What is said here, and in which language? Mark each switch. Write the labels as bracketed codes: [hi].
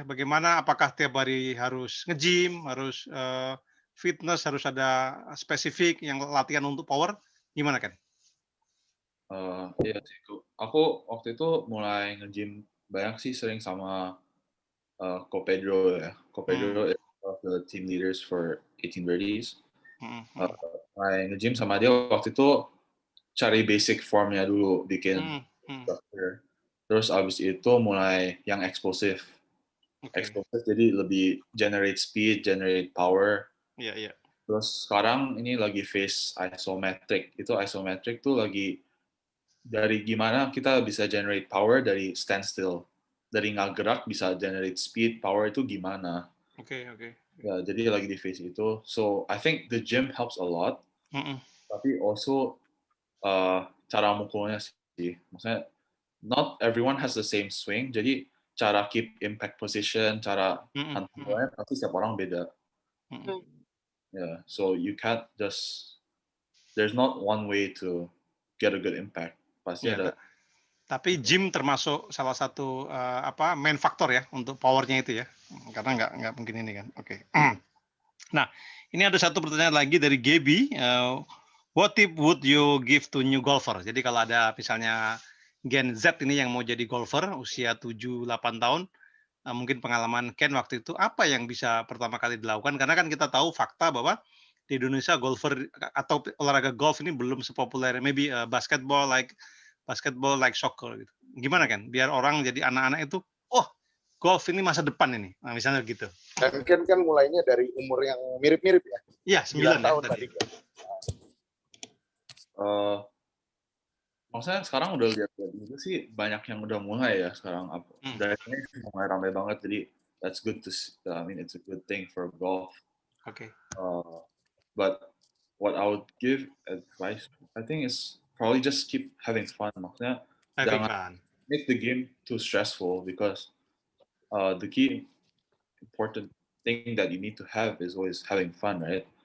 [id] Bagaimana, apakah tiap hari harus nge-gym, harus fitness, harus ada spesifik yang latihan untuk power? Gimana kan? Iya sih, aku waktu itu mulai nge-gym banyak sih, sering sama Ko Pedro ya. [en] Ko Pedro is one of the team leaders for 18 Birdies. [id] Mulai nge-gym sama dia waktu itu cari basic formnya dulu, bikin structure. Terus abis itu mulai yang explosive. Explosive jadi lebih generate speed, generate power. Iya. Terus sekarang ini lagi phase isometric. Itu isometric tuh lagi dari gimana kita bisa generate power dari standstill. Dari nggak gerak bisa generate speed, power itu gimana. Oke. Ya, jadi lagi di phase itu. [en] So, I think the gym helps a lot. [id] Tapi [en] also [id] cara mukulnya sih. Maksudnya, [en] not everyone has the same swing. [id] Jadi, cara [en] keep impact position, [id] cara hantarnya pasti setiap orang beda. [en] Yeah, so you can't just, there's not one way to get a good impact. [id] Pasti ada. Tapi gym termasuk salah satu main faktor ya untuk powernya itu ya, karena nggak mungkin ini kan. Oke. Nah, ini ada satu pertanyaan lagi dari Gaby. [en] What tip would you give to new golfer? [id] Jadi kalau ada misalnya Gen Z ini yang mau jadi golfer usia 7-8 tahun, mungkin pengalaman Ken waktu itu, apa yang bisa pertama kali dilakukan? Karena kan kita tahu fakta bahwa di Indonesia golfer atau olahraga golf ini belum sepopuler [en] maybe basketball like soccer [id] gitu. Gimana kan? Biar orang jadi anak-anak itu, oh golf ini masa depan ini. Nah, misalnya gitu. Dan Ken kan mulainya dari umur yang mirip-mirip ya? Iya, 9 tahun tadi. Maksudnya sekarang udah lihat itu sih banyak yang udah mulai ya sekarang. Dari mulai ramai banget, jadi [en] that's good to see. I mean it's a good thing for golf. Okay. But what I would give advice, I think is probably just keep having fun. [id] Maksudnya jangan [en] make the game too stressful, because the key important thing that you need to have is always having fun, right?